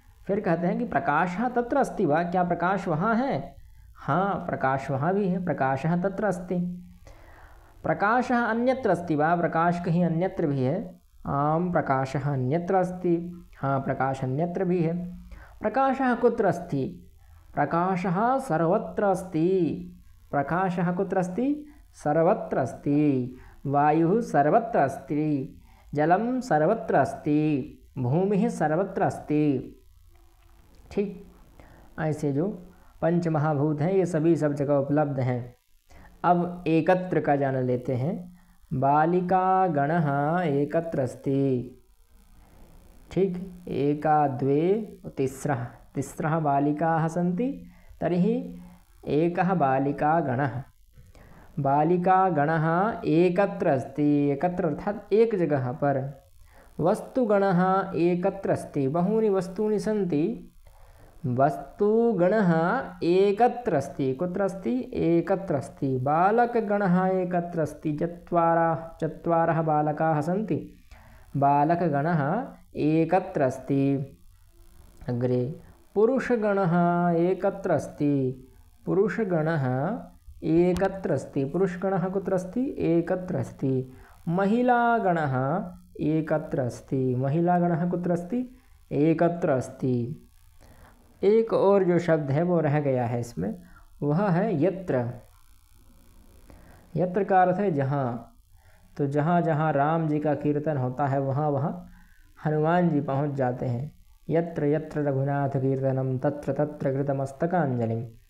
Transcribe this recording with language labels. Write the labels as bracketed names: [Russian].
[Hindi] फिर कहते हैं कि [Sanskrit] प्रकाशः तत्र अस्ति वा, [Hindi] क्या प्रकाश वहाँ है, हाँ प्रकाश वहाँ भी है, [Sanskrit] प्रकाशः तत्र अस्ति। प्रकाशः अन्यत्र अस्ति वा, [Hindi] प्रकाश कहीं अन्यत्र भी है, [Sanskrit] आम प्रकाशः अन्यत्र अस्ति, [Hindi] हाँ प्रकाश अन्यत्र भी है। [Sanskrit] प्रकाशः कुत्र अस्ति, प्रकाशः सर्वत्र अस्ति, प्रकाशः कुत्र अस्ति, सर्वत्र अस्ति। वायुः सर्वत्र अस्ति, जलं सर्वत्र अस्ति, भूमिः सर्वत्र अस्ति। ठीक, [Hindi] ऐसे जो पंच महाभूत हैं ये सभी सब जगह उपलब्ध हैं। अब एकत्र का जान लेते हैं। [Sanskrit] बालिका गणः एकत्र अस्ति। ठीक, एका द्वे तिस्रः तिस्रः बालिकाः सन्ति तर्हि एकः बालिकागणः। बालिकागणः एकत्र अस्ति, एकत्र अर्थात [Hindi] एक जगह पर। [Sanskrit] वस्तुगणः एकत्र अस्ति, बहूनि वस्तूनि सन्ति। वस्तुगणः एकत्र अस्ति, कुत्र अस्ति? एकत्र अस्ति। बालकगणः एकत्र अस्ति, चत्वारः बालकाः सन्ति। बालकगणः एकत्र अस्ति। अग्रे पुरुषगणः एकत्र अस्ति, पुरुषगणः एकत्र अस्ति। पुरुषगणः कुत्र अस्ति? एकत्र अस्ति। महिलागणः एकत्र अस्ति, महिलागणः कुत्र अस्ति? एकत्र अस्ति। [Hindi] एक और जो शब्द है वो रह गया है इसमें, वह है यत्र। यत्र का अर्थ है जहाँ। तो जहाँ जहाँ राम जी का कीर्तन होता है वहाँ वहाँ हनुमान जी पहुँच जाते हैं। [Sanskrit] यत्र यत्र रघुनाथ कीर्तनम तत्र तत्र कृतमस्तकांजलिम।